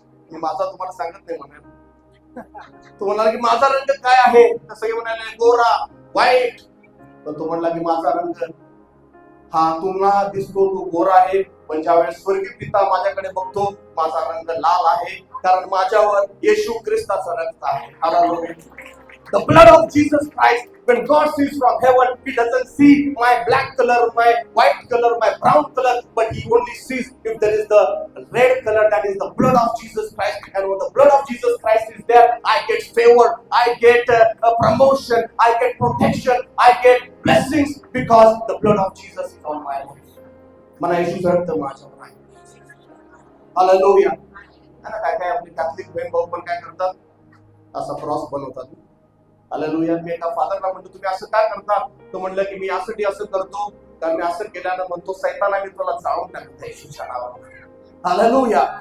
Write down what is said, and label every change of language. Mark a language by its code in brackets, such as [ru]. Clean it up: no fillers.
[mr] मी माझा तुम्हाला सांगत नाही म्हणाल. तो म्हणाला की माझा रंग काय आहे, तसं म्हणाले गोरा, व्हाईट. तर तो म्हणला की माझा रंग हा तुम्हाला दिसतो तो गोरा आहे, पण ज्यावेळेस स्वर्गीय पिता माझ्याकडे बघतो, माझा रंग लाल आहे, कारण माझ्यावर येशू ख्रिस्ताचा रक्त आहे. Hallelujah. [en] The blood of Jesus Christ. When God sees from heaven, He doesn't see my black color, my white color, my brown color, but He only sees if there is the red color, that is the blood of Jesus Christ. And when the blood of Jesus Christ is there, I get favor, I get a promotion, I get protection, I get blessings because the blood of Jesus is on my life. [mr] मला येशूचं रक्त माझ्यावर आहे. Hallelujah. काय आपले Catholic बहीण भाऊ पण काय करतात, असा क्रॉस बनवतात. हालेलुया. मी एका फादरला म्हणतो तुम्ही असं काय करता, तो म्हणलं की मी यासाठी असं करतो, कारण मी असं केल्यानं म्हणतो सैताना मी तुला जाळून टाकतो येशूच्या नावावर. हालेलुया.